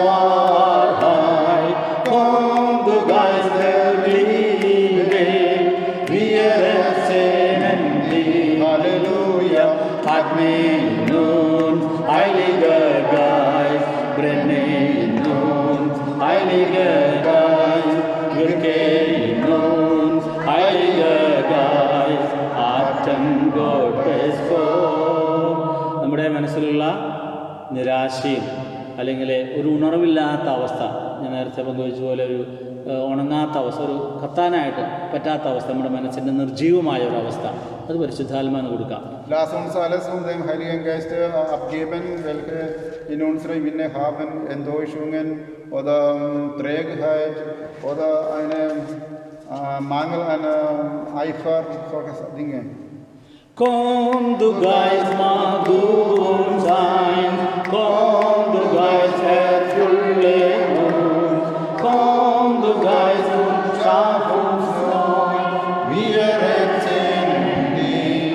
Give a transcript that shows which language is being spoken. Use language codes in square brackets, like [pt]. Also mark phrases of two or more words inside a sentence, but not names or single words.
[de] Wahrheit, komm, du Geist der Liebe, wir ersehnen dich, Halleluja, Admin nun, Heiliger Geist, brenne nun, Heiliger Geist, wirke nun, Heiliger Geist, Atem Gottes Sohn. [ml] നമ്മുടെ മനസ്സിലുള്ള നിരാശയും അല്ലെങ്കിൽ ഒരു ഉണർവില്ലാത്ത അവസ്ഥ, ഞാൻ നേരത്തെ പങ്കുവെച്ച പോലെ ഒരു ഉണങ്ങാത്ത അവസ്ഥ, ഒരു കത്താനായിട്ട് പറ്റാത്ത അവസ്ഥ, നമ്മുടെ മനസ്സിൻ്റെ നിർജീവമായ ഒരു അവസ്ഥ, അത് പരിശുദ്ധാത്മാവിന് കൊടുക്കാം. [de] Lass uns alles dem Heiligen Geist abgeben, welche in unserer Minne haben, Enttäuschungen oder Trägheit oder eine Mangel an Eifer, solche Dinge. Komm, du Geist, mag du uns sein, komm, du Geist, erfülle uns, komm, du Geist, und schaff uns neu, wir erzählen dich,